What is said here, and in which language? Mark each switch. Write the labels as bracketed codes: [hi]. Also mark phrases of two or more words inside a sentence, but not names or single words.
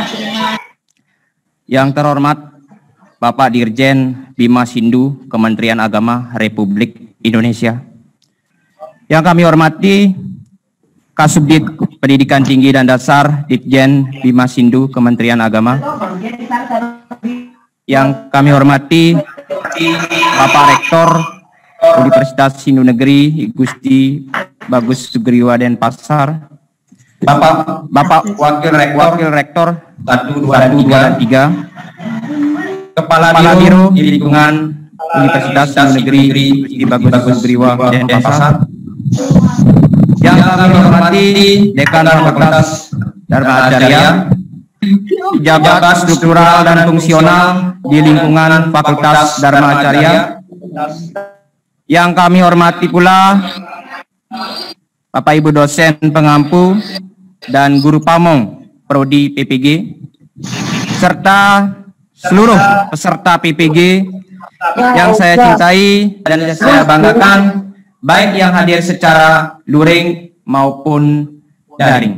[id] Yang terhormat Bapak Dirjen Bimas Hindu Kementerian Agama Republik Indonesia. Yang kami hormati Kasubdit Pendidikan Tinggi dan Dasar Ditjen Bimas Hindu Kementerian Agama. Yang kami hormati Bapak Rektor Universitas Hindu Negeri Gusti Bagus Sugriwa Denpasar, Bapak Wakil Rektor 1, 2, 3, Kepala Biro di lingkungan Universitas Hindu Negeri Gusti Bagus Sugriwa Denpasar, yang kami hormati Dekan Fakultas Dharma Acarya, pejabat struktural dan fungsional di lingkungan Fakultas Dharma Acarya, yang kami hormati pula Bapak Ibu dosen pengampu dan guru pamong Prodi PPG, serta seluruh peserta PPG yang saya cintai dan saya banggakan, baik yang hadir secara luring maupun daring.